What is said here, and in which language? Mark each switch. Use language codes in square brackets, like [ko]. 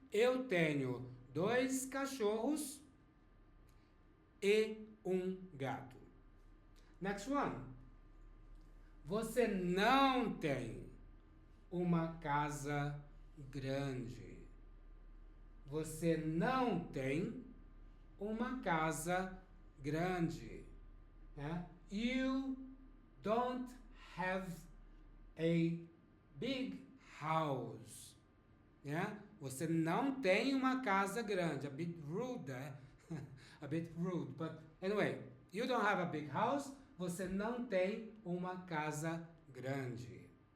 [pt] Eu tenho 2 cachorros e gato. [en] Next one. [pt] Você não tem uma casa grande. Você não tem uma casa grande. [en] You don't have a big house. [pt] Você não tem uma casa grande. [en] A bit rude, a bit rude. But anyway, you don't have a big house. [pt] Você não tem uma casa grande.